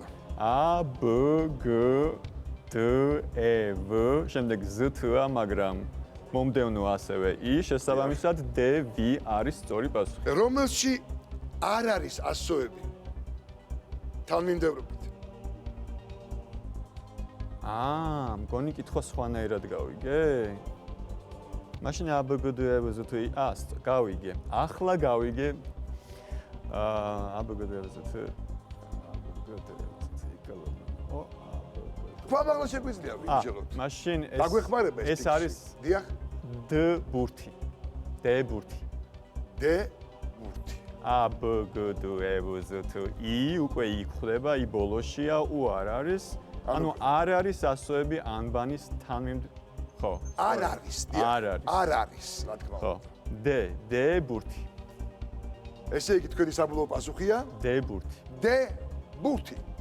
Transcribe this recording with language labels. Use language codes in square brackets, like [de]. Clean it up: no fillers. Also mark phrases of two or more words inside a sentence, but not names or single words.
[ka] A B G D E V შემდეგ Z T-ა, მაგრამ მომდევნო ასევე I, შესაბამისად D V არის სწორი პასუხი. რომელში არ არის ასოები თანმიმდევრობით? მგონი კითხვა სხვანაირად გავიგე? მაშინ A B G D E V Z T I გავიგე. ახლა გავიგე A B G D E V Z T ხმამაღლა შეგვიძლია ვიმჯელოთ. მაშინ დაგვეხმარება ეს არის დიახ. D ბურთი. D ბურთი. D ბურთი. A B G D E V Z T I უკვე იქ ხდება, I ბოლოშია, U არ არის. ანუ არ არის ასოები ანბანის თანმიმდევრობა. ხო. არ არის, დიახ. არ არის, რა თქმა უნდა. ხო. D ბურთი. ესე იგი თქვენი საბოლოო პასუხია D ბურთი. D ბურთი.